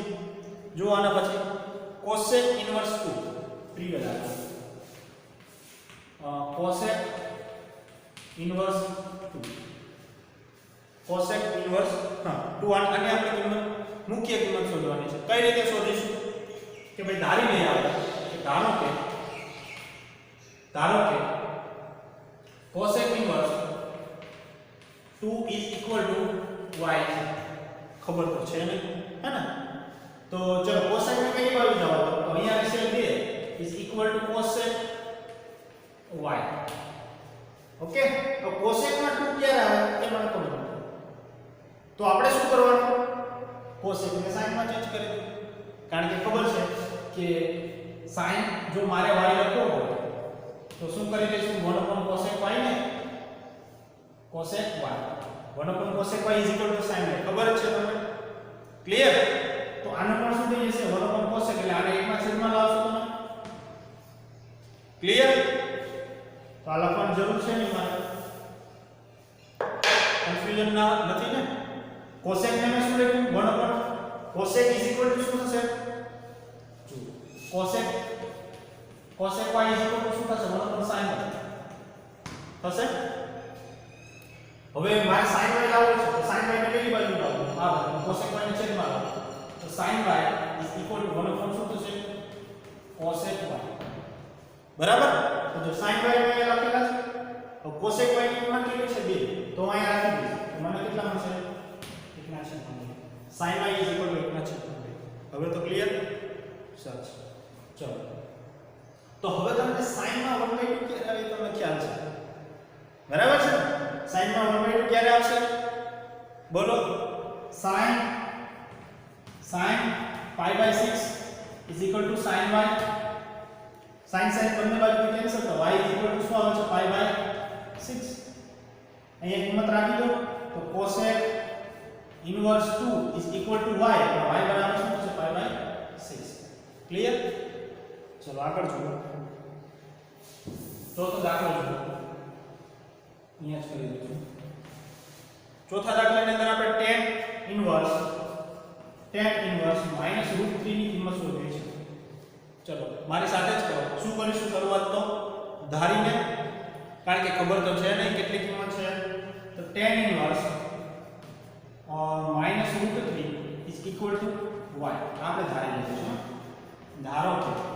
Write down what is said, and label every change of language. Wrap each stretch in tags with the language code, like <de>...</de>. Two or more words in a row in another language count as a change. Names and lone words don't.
<gu>જો આના પછી</gu> <en>cosec inverse 2 previous</en> <gu>આગળ</gu> <en>cosec inverse 2 cosec inverse 2</en> <gu>આની આપણે કિંમત મુખ્ય કિંમત શોધવાની છે. કઈ રીતે શોધીશું કે ભાઈ ધારી લઈએ આપણે કે ધારો કે</gu> <en>cosec inverse 2 is equal to y</en> <gu>છે ખબર તો છે ને હે ને તો ચલો cosec ને કઈ બાજુ જાવ તો અહીંયા રહેશે</gu> <en>2 is equal to cosec y</en> <gu>ઓકે તો cosec માં 2 ક્યારે આવે એ મને ખબર નથી તો આપણે શું કરવાનું cosec ને sin માં ચેન્જ કરી દો કારણ કે ખબર છે કે sin જો મારે y લખવો હોય તો શું કરી દઈશું</gu> <en>1 upon cosec y</en> <gu>ને</gu> <en>cosec y 1 upon cosec y is equal to sin y</en> <gu>ખબર છે તમને ક્લિયર તો આનો પણ શું થઈ જશે</gu> <en>1 upon cosec</en> <gu>એટલે આને 1 માં છેદમાં લાવશો તમે ક્લિયર તો આ લખવાની જરૂર છે નહીં મારે કન્ફ્યુઝન ના નથી ને cosec ને મેં શું લખ્યું</gu> <en>1 upon cosec is equal to</en> <gu>શું થશે</gu> <en>cosec y is equal to</en> <gu>શું થશે</gu> <en>1 upon sin y</en> <gu>થશે હવે મારે</gu> <en>sin y</en> <gu>લાવવો છે તો</gu> <en>sin y</en> <gu>ને કઈ બાજુ લાવવું આ બાજુ</gu> <en>cosec y</en> <gu>ને છેદમાં લાવો તો sin</gu> <en>y is equal to 1 upon</en> <gu>શું થશે</gu> <en>cosec y</en> <gu>બરાબર તો જો</gu> <en>sin y</en> <gu>મેં લખેલા છે તો</gu> <en>cosec y</en> <gu>ની કિંમત કેટલી છે 2 તો અહીંયા રાખી દઈશ તો મને કેટલા મળશે</gu> <en>1/2 sin y is equal to 1/2</en> <gu>હવે તો ક્લિયર સરસ ચલો તો હવે તમને sin માં 1/2 ક્યારે આવે તમને ખ્યાલ છે બરાબર છે sin માં 1/2 ક્યારે આવશે બોલો sin</gu> <en>pi/6 is equal to sin y sin</en> <gu>બંને બાજુથી કેન્સલ તો</gu> <en>y is equal to</en> <gu>શું આવે છે pi/6 અહીંયા કિંમત રાખી દો તો</gu> <en>cosec inverse 2 is equal to y</en> <gu>તો y બરાબર શું થશે pi/6 ક્લિયર ચલો આગળ જુઓ ચોથો દાખલો જુઓ અહીંયા જ કરી દઉં ચોથા દાખલાની અંદર આપણે</gu> <en>tan inverse -√3</en> <gu>ની કિંમત શોધવી છે ચલો મારી સાથે જ કરો શું કરીશું શરૂઆત તો ધારીને કારણ કે ખબર તો છે નહીં કેટલી કિંમત છે તો</gu> <en>tan inverse -√3 is equal to y</en> <gu>આપણે ધારી લઈશું ધારો કે</gu>